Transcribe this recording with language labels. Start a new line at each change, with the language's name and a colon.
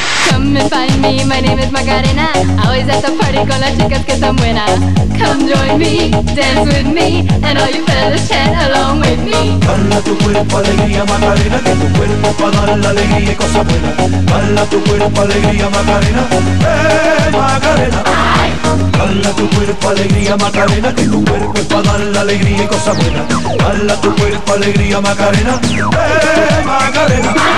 English: Come and find me, my name is Macarena. Always at the party
Spanish: con las chicas que están buenas.
English: Come join me, dance with me, and all you fellas chant along with me.
Spanish: Dala tu cuerpo alegría Macarena, que tu cuerpo es para dar la alegría y cosas buenas. Dala tu cuerpo alegría Macarena, Macarena. Dala tu cuerpo alegría Macarena, que tu cuerpo es para dar la alegría y cosas buenas. Dala tu cuerpo alegría Macarena, Macarena.